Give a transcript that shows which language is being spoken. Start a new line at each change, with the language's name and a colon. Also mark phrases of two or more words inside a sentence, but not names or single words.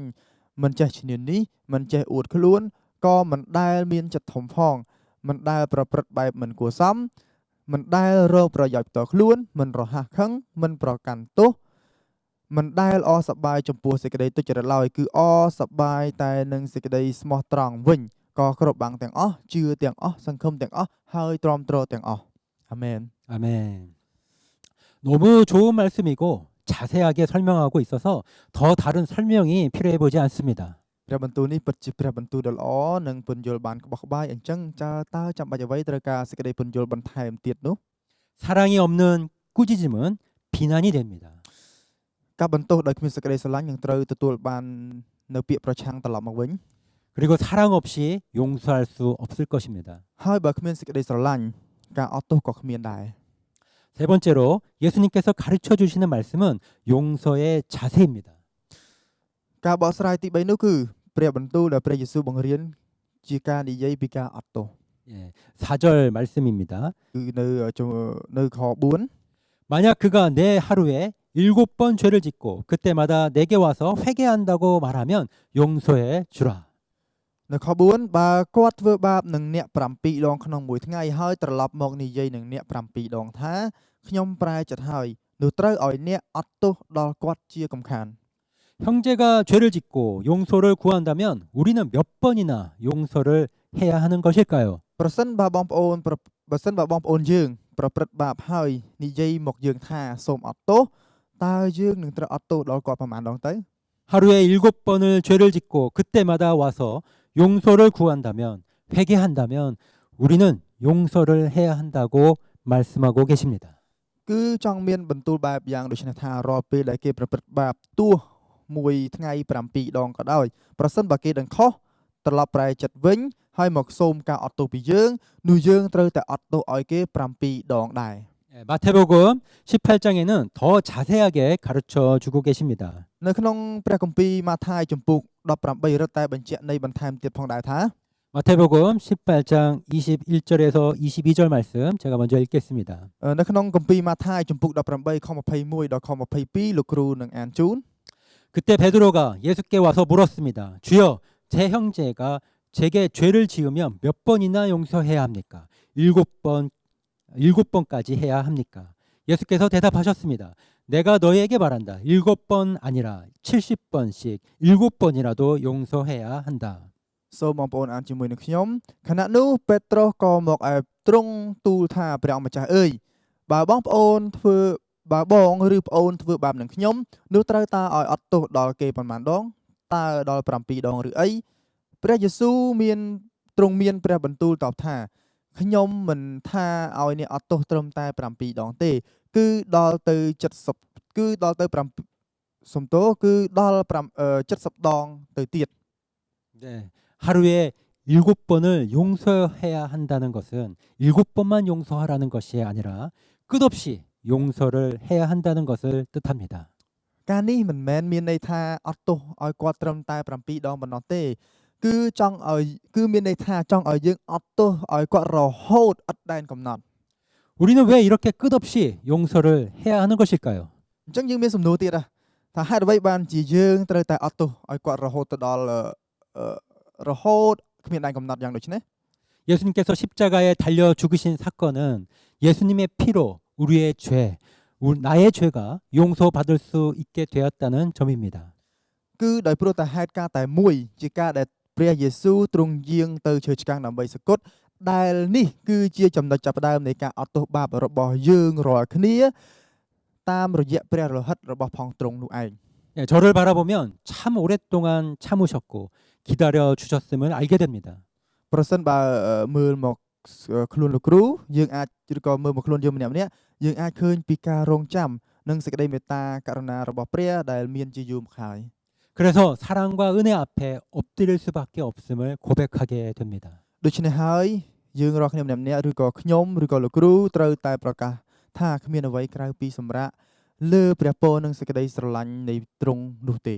Khmer: មិនចេះឈ្នានីសមិនចេះអួតខ្លួនក៏មិនដែលមានចិត្តធំផងមិនដែលប្រព្រឹត្តបែបមិនគួរសមមិនដែលរកប្រយោជន៍ផ្ទាល់ខ្លួនមិនរហ័សខឹងមិនប្រកាន់ទោសមិនដែលអសប្បាយចំពោះសេចក្តីទុច្ចរិតឡើយគឺអសប្បាយតែនឹងសេចក្តីស្មោះត្រង់វិញក៏គ្រប់បាំងទាំងអស់ជឿទាំងអស់សង្ឃឹមទាំងអស់ហើយទ្រាំទ្រទាំងអស់អាមែន
Korean: 아멘. 너무 좋은 말씀이고 자세하게 설명하고 있어서 더 다른 설명이 필요해 보지 않습니다.
Khmer: ព្រះបន្ទូលនេះពិតជាព្រះបន្ទូលដ៏ល្អនិងពន្យល់បានក្បោះក្បាយអញ្ចឹងតើចាំបាច់អ្វីត្រូវការសេចក្តីពន្យល់បន្ថែមទៀតនោះ
Korean: 사랑이 없는 꾸짖음은 비난이 됩니다.
Khmer: ការបន្ទោសដោយគ្មានសេចក្តីស្រឡាញ់នឹងត្រូវទទួលបាននៅពាក្យប្រឆាំងត្រឡប់មកវិញ
Korean: 그리고 사랑 없이 용서할 수 없을 것입니다.
Khmer: ហើយបើគ្មានសេចក្តីស្រឡាញ់ការអត់ទោសក៏គ្មានដែរ
Korean: 세 번째로 예수님께서 가르쳐 주시는 말씀은 용서의 자세입니다.
Khmer: ការបកស្រាយទី3នោះគឺព្រះបន្ទូលដែលព្រះយេស៊ូវបង្រៀនជាការនិយាយពីការអត់ទោស
Korean: 예, 4절 말씀입니다.
Khmer: គឺនៅខ4
Korean: 만약 그가 내 하루에 7번 죄를 짓고 그때마다 내게 와서 회개한다고 말하면 용서해 주라.
Khmer: នៅខ4បើគាត់ធ្វើបាបនឹងអ្នក7ដងក្នុងមួយថ្ងៃហើយត្រឡប់មកនិយាយនឹងអ្នក7ដងថាខ្ញុំប្រែចិត្តហើយនោះត្រូវឲ្យអ្នកអត់ទោសដល់គាត់ជាកំខាន
Korean: 형제가 죄를 짓고 용서를 구한다면 우리는 몇 번이나 용서를 해야 하는 것일까요?
Khmer: ប្រសិនបើបងប្អូនយើងប្រព្រឹត្តបាបហើយនិយាយមកយើងថាសូមអត់ទោសតើយើងនឹងត្រូវអត់ទោសដល់គាត់ប្រមាណដងទៅ
Korean: 하루에 7번을 죄를 짓고 그때마다 와서 용서를 구한다면 회개한다면 우리는 용서를 해야 한다고 말씀하고 계십니다.
Khmer: គឺចង់មានបន្ទូលបែបយ៉ាងដូចនេះថារាល់ពេលដែលគេប្រព្រឹត្តបាបទោះមួយថ្ងៃ7ដងក៏ដោយប្រសិនបើគេដឹងខុសត្រឡប់ប្រែចិត្តវិញហើយមកសូមការអត់ទោសពីយើងនោះយើងត្រូវតែអត់ទោសឲ្យគេ7ដងដែរ
Korean: 마태복음 18장에는 더 자세하게 가르쳐 주고 계십니다.
Khmer: នៅក្នុងព្រះគម្ពីរម៉ាថាយជំពូក18រត់តែបញ្ជាក់នៃបន្ថែមទៀតផងដែរថា
Korean: 마태복음 18장 21절에서 22절 말씀 제가 먼저 읽겠습니다.
Khmer: នៅក្នុងគម្ពីរម៉ាថាយជំពូក18ខ21ដល់ខ22លោកគ្រូនឹងអានជូន
Korean: 그때 베드로가 예수께 와서 물었습니다. 주여, 제 형제가 제게 죄를 지으면 몇 번이나 용서해야 합니까? 7번까지 해야 합니까? 예수께서 대답하셨습니다. 내가 너희에게 말한다. 7번 아니라 70번씩 7번이라도 용서해야 한다.
Khmer: សូមបងប្អូនអានជាមួយនឹងខ្ញុំខណៈនោះពេត្រុសក៏មកឯទ្រង់ទូលថាព្រះអង្គម្ចាស់អើយបើបងប្អូនធ្វើបើបងឬប្អូនធ្វើបាបនឹងខ្ញុំនោះត្រូវតាឲ្យអត់ទោសដល់គេប៉ុន្មានដងតើដល់7ដងឬអីព្រះយេស៊ូវទ្រង់មានព្រះបន្ទូលតបថាខ្ញុំមិនថាឲ្យអ្នកអត់ទោសត្រឹមតែ7ដងទេគឺដល់ទៅ70គឺដល់ទៅ7សំទោគឺដល់70ដងទៅទៀត
Korean: 네. 하루에 7번을 용서해야 한다는 것은 7번만 용서하라는 것이 아니라 끝없이 용서를 해야 한다는 것을 뜻합니다.
Khmer: ការនេះមិនមែនមានន័យថាអត់ទោសឲ្យគាត់ត្រឹមតែ7ដងប៉ុណ្ណោះទេគឺមានន័យថាចង់ឲ្យយើងអត់ទោសឲ្យគាត់រហូតឥតដែនកំណត់
Korean: 우리는 왜 이렇게 끝없이 용서를 해야 하는 것일까요?
Khmer: អញ្ចឹងយើងមានសំណួរទៀតថាហេតុអ្វីបានជាយើងត្រូវតែអត់ទោសឲ្យគាត់រហូតទៅដល់រហូតគ្មានដែនកំណត់យ៉ាងដូចនេះ
Korean: 예수님께서 십자가에 달려 죽으신 사건은 예수님의 피로 우리의 나의 죄가 용서받을 수 있게 되었다는 점입니다.
Khmer: គឺដោយព្រោះតែហេតុការតែមួយជាការដែលព្រះយេស៊ូវទ្រង់យាងទៅឈើឆ្កាងដើម្បីសគត់ដែលនេះគឺជាចំណុចចាប់ផ្ដើមនៃការអត់ទោសបាបរបស់យើងរាល់គ្នាតាមរយៈព្រះលោហិតរបស់ផងទ្រង់នោះឯង
Korean: 네, 저를 바라보면 참 오랫동안 참으셨고 기다려 주셨음을 알게 됩니다.
Khmer: ប្រសិនបើមើលមកខ្លួនលោកគ្រូយើងអាចឬក៏មើលមកខ្លួនយើងម្នាក់ៗយើងអាចឃើញពីការរងចាំនិងសេចក្តីមេត្តាករុណារបស់ព្រះដែលមានជាយូរមកហើយ
Korean: 그래서 사랑과 은혜 앞에 엎드릴 수밖에 없음을 고백하게 됩니다.
Khmer: ដូច្នេះហើយយើងរាល់គ្នាម្នាក់ៗឬក៏ខ្ញុំឬក៏លោកគ្រូត្រូវតែប្រកាសថាគ្មានអ្វីក្រៅពីសម្រាប់លើព្រះពរនិងសេចក្តីស្រឡាញ់នៃទ្រង់នោះទេ